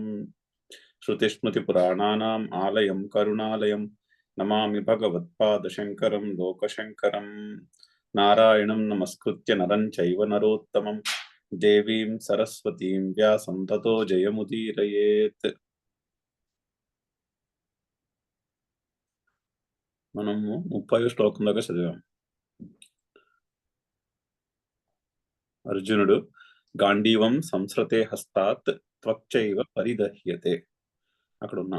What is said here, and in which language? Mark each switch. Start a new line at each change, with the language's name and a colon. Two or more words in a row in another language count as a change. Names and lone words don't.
Sanskrit: श्रुतिस्मृतिपुराणानाम् आलयं करुणालयं नमामि भगवत्पादशङ्करं लोकशङ्करम्। नारायणं नमस्कृत्य नरं चैव नरोत्तमं देवीं सरस्वतीं व्यासं ततो जयमुदीरयेत्।
Telugu: మనము 30వ శ్లోకం దాకా చదివాం. అర్జునుడు
Sanskrit: గాంధీవం సంస్రతే హస్తాత్ త్వక్చైవ పరిదహ్యతే
Telugu: అక్కడ ఉన్నాం.